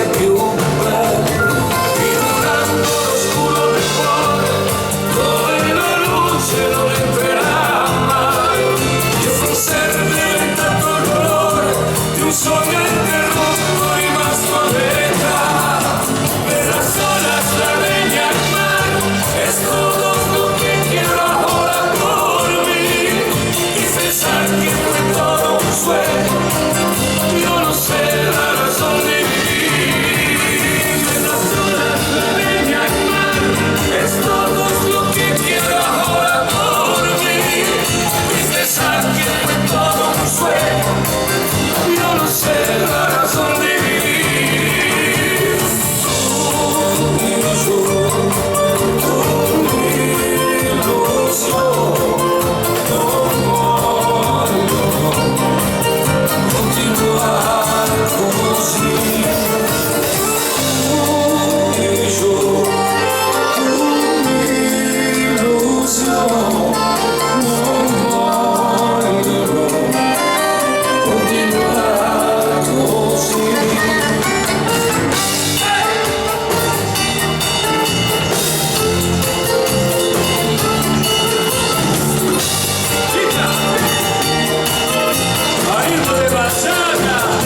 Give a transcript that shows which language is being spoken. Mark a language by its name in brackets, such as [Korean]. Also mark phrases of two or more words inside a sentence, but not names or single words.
[Italian] più belle, in un angolo oscuro del cuore, dove la luce non entrerà mai, io conservo intanto il dolore di un sogno interrotto rimasto a metà, per la sola Sardegna al mare, [Spanish] es todo lo que quiero ahora dormir, y pensar que fue todo un sueño, yo no sé la razón de vivir, [Italian] per la sola Sardegna al mare, [Spanish] es todo lo que quiero ahora dormir, y pensar que fue todo un sueño, yo no sé la razón de vivir. Tú y yo, mi ilusión, [Italian] no voglio continuar così. [Spanish] Tú y yo, mi ilusión, [Italian] no voglio continuar così. Marito de Baciata!